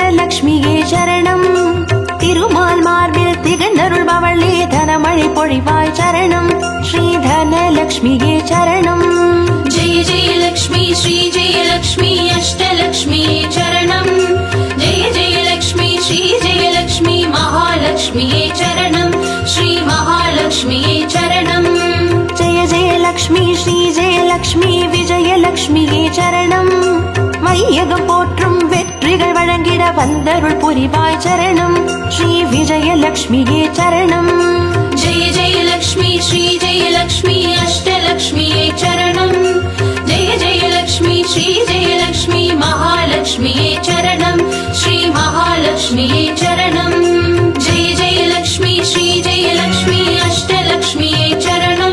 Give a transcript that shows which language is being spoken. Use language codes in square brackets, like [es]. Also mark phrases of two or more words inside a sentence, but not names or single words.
[ta] தனலக்ஷ்மியே சரணம். திருமால் மார்பில் திகழ்ந்தருள்பவளே தனமழை பொழிவாய் சரணம். ஸ்ரீ தனலக்ஷ்மியே சரணம். [sa] जय जय लक्ष्मी श्री जय लक्ष्मी अष्टलक्ष्मी चरणम्. जय जय लक्ष्मी श्री जय लक्ष्मी महालक्ष्मी चरणम्. श्री महालक्ष्मी चरणम्. जय जय लक्ष्मी श्री जय लक्ष्मी विजयलक्ष्मिये [ta] சரணம். வையகம் போற்றும் வெற்றிகள் வழங்கிட வந்தருள் புரிவாய் சரணம். ஸ்ரீ விஜயலக்ஷ்மியே சரணம். [sa] जय जय लक्ष्मी श्री जय लक्ष्मी अष्टलक्ष्मी चरणम्. जय जय लक्ष्मी श्री जय लक्ष्मी महालक्ष्मी चरणम्. श्री महालक्ष्मी चरणम्. जय जय लक्ष्मी श्री जय लक्ष्मी अष्टलक्ष्मी चरणम्.